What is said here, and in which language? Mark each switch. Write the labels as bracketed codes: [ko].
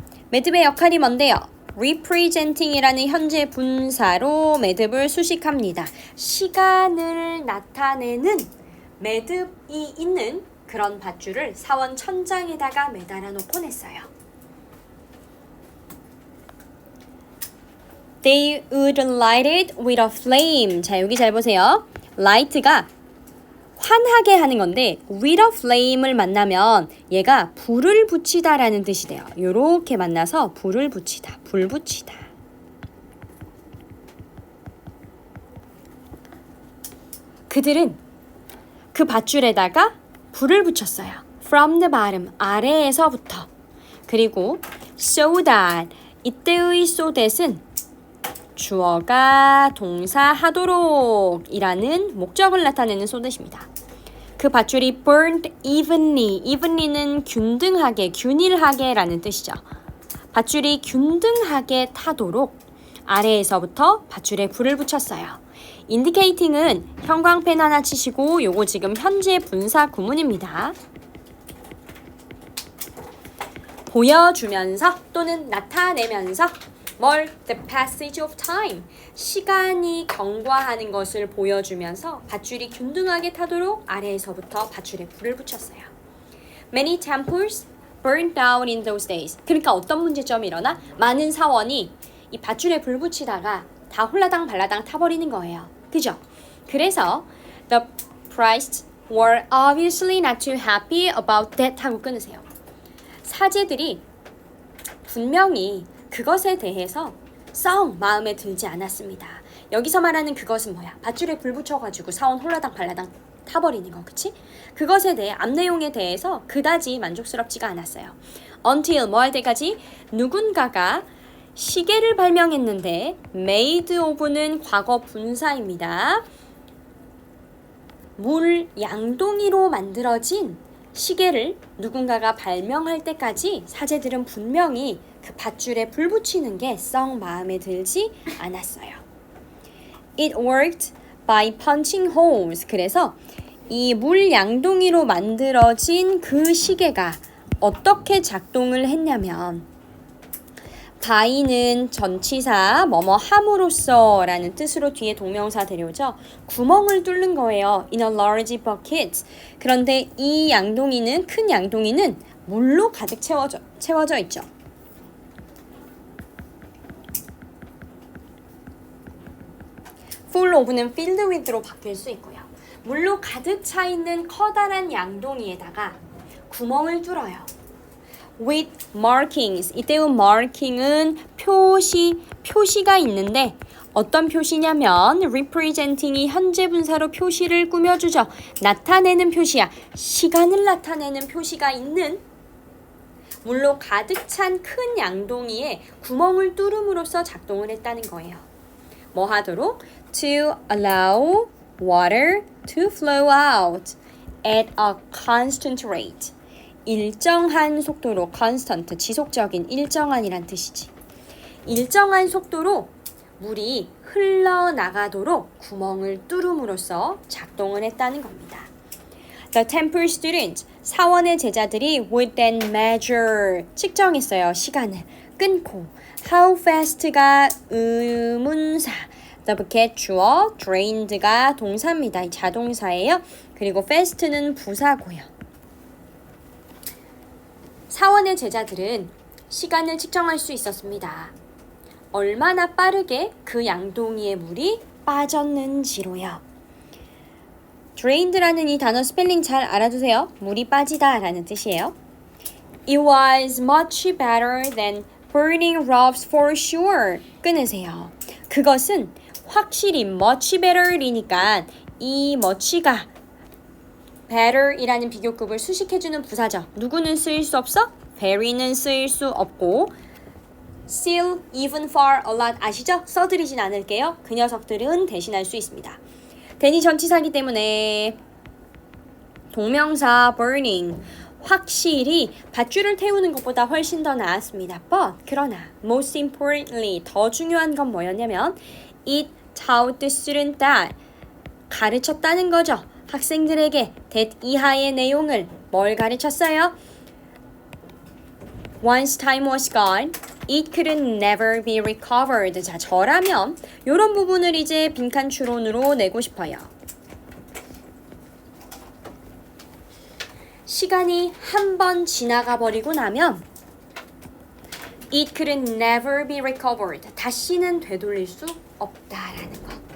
[ko] 매듭의 역할이 뭔데요? representing이라는 현재 분사로 매듭을 수식합니다. 시간을 나타내는 매듭이 있는 그런 밧줄을 사원 천장에다가 매달아 놓곤 했어요. [en] They would light it with a flame. [ko] 자, 여기 잘 보세요. [en] light가 [ko] 환하게 하는 건데 with a flame을 만나면 얘가 불을 붙이다 라는 뜻이 돼요. 요렇게 만나서 불을 붙이다, 불 붙이다. 그들은 그 밧줄에다가 불을 붙였어요. [en] From the bottom, [ko] 아래에서부터. 그리고 so that, 이때의 so that은 주어가 동사 하도록 이라는 목적을 나타내는 so that입니다. 그 밧줄이 [en] burned evenly [ko] 는 균등하게, 균일하게 라는 뜻이죠. 밧줄이 균등하게 타도록 아래에서부터 밧줄에 불을 붙였어요. indicating은 형광펜 하나 치시고 요거 지금 현재 분사 구문입니다. 보여주면서 또는 나타내면서 뭘? [en] The passage of time. [ko] 시간이 경과하는 것을 보여주면서 밧줄이 균등하게 타도록 아래에서부터 밧줄에 불을 붙였어요. [en] Many temples burned down in those days. [ko] 그러니까 어떤 문제점이 일어나? 많은 사원이 이 밧줄에 불 붙이다가 다 홀라당 발라당 타버리는 거예요. 그죠? 그래서 [en] the priests were obviously not too happy about that [ko] 하고 끊으세요. 사제들이 분명히 그것에 대해서 썩 마음에 들지 않았습니다. 여기서 말하는 그것은 뭐야? 밧줄에 불 붙여가지고 사원 홀라당 발라당 타버리는 거, 그치? 그것에 대해 앞 내용에 대해서 그다지 만족스럽지가 않았어요. [en] Until [ko] 뭐 할 때까지? 누군가가 시계를 발명했는데 made of는 과거 분사입니다. 물 양동이로 만들어진 시계를 누군가가 발명할 때까지 사제들은 분명히 그 밧줄에 불 붙이는 게 썩 마음에 들지 않았어요. [en] It worked by punching holes. [ko] 그래서 이 물 양동이로 만들어진 그 시계가 어떻게 작동을 했냐면 by는 전치사 뭐뭐 함으로써 라는 뜻으로 뒤에 동명사 데려오죠. 구멍을 뚫는 거예요. [en] In a large bucket. [ko] 그런데 이 양동이는, 큰 양동이는 물로 가득 채워져 있죠. full of는 filled with로 바뀔 수 있고요. 물로 가득 차 있는 커다란 양동이에다가 구멍을 뚫어요. [en] with markings. [ko] 이때의 marking은 표시가 있는데 어떤 표시냐면 representing이 현재 분사로 표시를 꾸며주죠. 나타내는 표시야. 시간을 나타내는 표시가 있는 물로 가득 찬 큰 양동이에 구멍을 뚫음으로써 작동을 했다는 거예요. 뭐 하도록? [en] To allow water to flow out at a constant rate. [ko] 일정한 속도로, constant, 지속적인, 일정한이란 뜻이지. 일정한 속도로 물이 흘러나가도록 구멍을 뚫음으로써 작동을 했다는 겁니다. [en] The temple students, [ko] 사원의 제자들이 [en] would then measure, [ko] 측정했어요. 시간을 끊고. [en] How fast가 의문사, the bucket 주어, drained가 [ko] 동사입니다. 자동사예요. 그리고 fast는 부사고요. 사원의 제자들은 시간을 측정할 수 있었습니다. 얼마나 빠르게 그 양동이의 물이 빠졌는지로요. drained라는 이 단어 스펠링 잘 알아두세요. 물이 빠지다 라는 뜻이에요. [en] It was much better than burning ropes for sure. [ko] 끊으세요. 그것은 확실히 [en] much better [ko] 이니까 이 much가 better이라는 비교급을 수식해주는 부사죠. 누구는 쓰일 수 없어? very는 쓰일 수 없고 still, even, far, a lot 아시죠? 써드리진 않을게요. 그 녀석들은 대신할 수 있습니다. 대니 전치사기 때문에 동명사 burning 확실히 밧줄을 태우는 것보다 훨씬 더 나았습니다. [en] But [ko] 그러나 [en] most importantly [ko] 더 중요한 건 뭐였냐면 [en] it taught the student that [ko] 가르쳤다는 거죠. 학생들에게 that 이하의 내용을 뭘 가르쳤어요? [en] Once time was gone, it could never be recovered. [ko] 자, 저라면 이런 부분을 이제 빈칸 추론으로 내고 싶어요. 시간이 한 번 지나가 버리고 나면 [en] it could never be recovered. [ko] 다시는 되돌릴 수 없다라는 거.